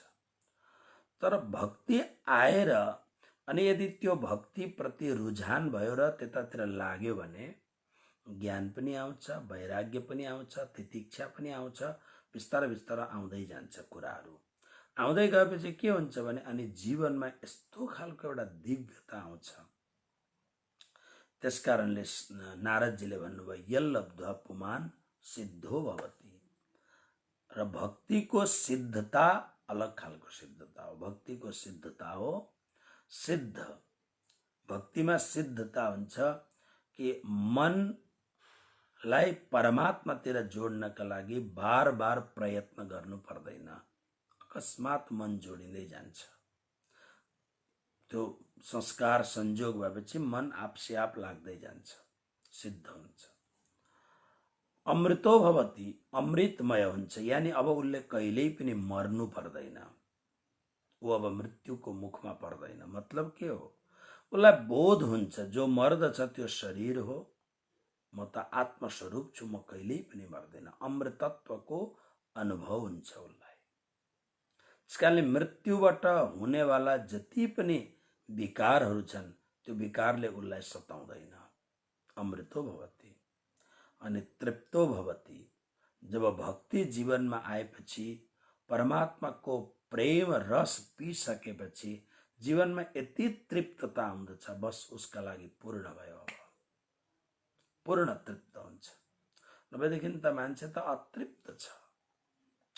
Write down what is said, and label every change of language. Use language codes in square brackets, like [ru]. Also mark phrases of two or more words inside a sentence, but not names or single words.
[ne] तर भक्ति आएर अनि यदि त्यो भक्ति प्रति रुझान भयो र त्यतातिर लाग्यो भने ज्ञान पनि आउँछ, वैराग्य पनि आउँछ, तितिक्षा पनि आउँछ, बिस्तारै बिस्तारै आउँदै जान्छ कुराहरू। आउँदै गएपछि के हुन्छ भने अनि जीवनमा यस्तो खालको एउटा दिव्यता आउँछ। त्यसकारणले नारदजीले भन्नुभयो, [sa] यल्लब्ध्वा पुमान सिद्धो भवति। [ne] र भक्तिको सिद्धता अलग खालको सिद्धता हो। भक्तिको सिद्धता हो सिद्ध। भक्तिमा सिद्धता हुन्छ कि मनलाई परमात्मातिर जोड्नका लागि बार बार प्रयत्न गर्नु पर्दैन, अकस्मात मन जोडिँदै जान्छ। त्यो संस्कार संयोग भएपछि मन [hi] आपसे आप [ne] लाग्दै जान्छ, सिद्ध हुन्छ। [sa] अमृतो भवति, [ne] अमृतमय हुन्छ, यानी अब उसले कहिल्यै पनि मर्नु पर्दैन, ऊ अब मृत्युको मुखमा पर्दैन। मतलब के हो, उसलाई बोध हुन्छ जो मर्दछ त्यो शरीर हो, म त आत्मस्वरूप छु, म कहिल्यै पनि मर्दैन। अमृतत्वको अनुभव हुन्छ उसलाई। त्यसकारणले मृत्युबाट हुनेवाला जति पनि विकारहरू छन् त्यो विकारले उसलाई सताउँदैन। [sa] अमृतो भवति। अनि तृप्तो भवति। [ne] जब भक्ति जीवनमा आएपछि, परमात्माको प्रेम रस पिसकेपछि जीवनमा यति तृप्तता आउँदछ, बस उसका लागि पूर्ण भयो, पूर्ण तृप्त हुन्छ। नभएदेखि त मान्छे त अतृप्त छ।